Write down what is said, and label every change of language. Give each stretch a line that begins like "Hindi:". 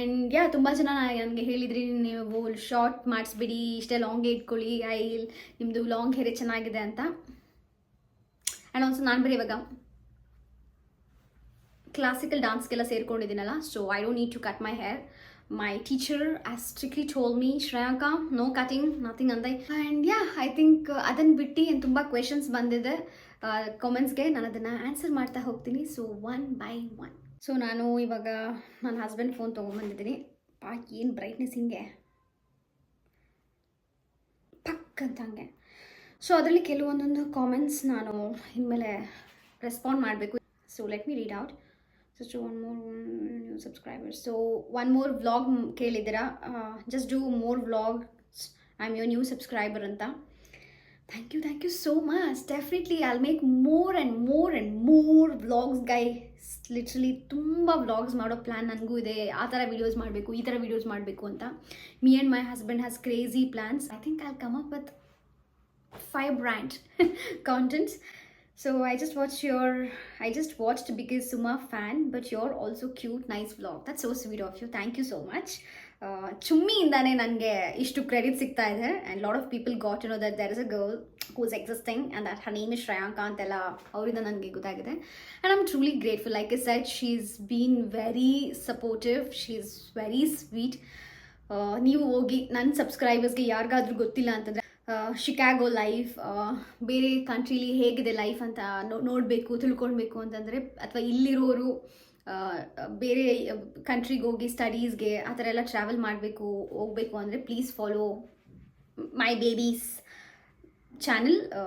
Kannada: And ತುಂಬ ಜನ ನನಗೆ ಹೇಳಿದ್ರಿ ನೀವು ಶಾರ್ಟ್ ಮಾಡಿಸ್ಬಿಡಿ, ಇಷ್ಟೇ ಲಾಂಗೇ ಇಟ್ಕೊಳ್ಳಿ, ನಿಮ್ಮದು ಲಾಂಗ್ ಹೇರೇ ಚೆನ್ನಾಗಿದೆ ಅಂತ. ಆ್ಯಂಡ್ ಆಲ್ಸೋ ನಾನು ಬರೀ ಇವಾಗ classical ಡಾನ್ಸ್ಗೆಲ್ಲ ಸೇರ್ಕೊಂಡಿದ್ದೀನಲ್ಲ,
English: So I don't need to cut my hair. My teacher has strictly told me, Shreyaka, no cutting, nothing ಅಂತ.
Kannada: ಆ್ಯಂಡ್ ಐ ಥಿಂಕ್ ಅದನ್ನು ಬಿಟ್ಟು ಏನು ತುಂಬ ಕ್ವೆಶನ್ಸ್ ಬಂದಿದೆ ಕಾಮೆಂಟ್ಸ್ಗೆ, ನಾನು ಅದನ್ನು ಆನ್ಸರ್ ಮಾಡ್ತಾ ಹೋಗ್ತೀನಿ. So 1 by 1. ಸೊ ನಾನು ಇವಾಗ ನನ್ನ ಹಸ್ಬೆಂಡ್ ಫೋನ್ ತೊಗೊಂಬಂದಿದ್ದೀನಿ. ಏನು ಬ್ರೈಟ್ನೆಸ್ ಹಿಂಗೆ ಪಕ್ ಅಂತ ಹಂಗೆ. ಸೊ ಅದರಲ್ಲಿ ಕೆಲವೊಂದೊಂದು ಕಾಮೆಂಟ್ಸ್ ನಾನು ಇನ್ಮೇಲೆ ರೆಸ್ಪಾಂಡ್ ಮಾಡಬೇಕು.
English: So let me read out. So one more new subscribers. So one more vlog
Kannada: ಕೇಳಿದ್ದೀರಾ,
English: just do more vlogs, I'm your new subscriber ಅಂತ. Thank you so much. Definitely I'll make more and more vlogs guys.
Kannada: Literally ತುಂಬ vlogs ಮಾಡೋ plan ನನಗೂ ಇದೆ. ಆ ಥರ videos ಮಾಡಬೇಕು, ಈ ಥರ ವೀಡಿಯೋಸ್ ಮಾಡಬೇಕು ಅಂತ.
English: Me and my husband has crazy plans. I think I'll come up with 5 brand contents. So I just watched because Suma fan, but you're also cute, nice vlog. That's so sweet of you. Thank you so much.
Kannada: Chummi indane nange ishtu credit sigta ide,
English: and lot of people got to know that there is a girl who is existing and that her name is Shreyaka
Kannada: antella avrinda nange gottagide,
English: and I'm truly grateful. Like I said, she's been very supportive, she's very sweet.
Kannada: ನೀವು ಹೋಗಿ ನನ್ನ ಸಬ್ಸ್ಕ್ರೈಬರ್ಸ್ಗೆ ಯಾರಿಗಾದ್ರೂ ಗೊತ್ತಿಲ್ಲ ಅಂತಂದರೆ Chicago life, ಬೇರೆ ಕಂಟ್ರೀಲಿ ಹೇಗಿದೆ life ಅಂತ ನೋಡಬೇಕು, ತಿಳ್ಕೊಳ್ಬೇಕು ಅಂತಂದರೆ, ಅಥವಾ ಇಲ್ಲಿರೋರು ಬೇರೆ ಕಂಟ್ರಿಗೆ ಹೋಗಿ ಸ್ಟಡೀಸ್ಗೆ ಆ ಥರ ಎಲ್ಲ ಟ್ರಾವೆಲ್ ಹೋಗಬೇಕು ಅಂದರೆ
English: Please follow my baby's channel.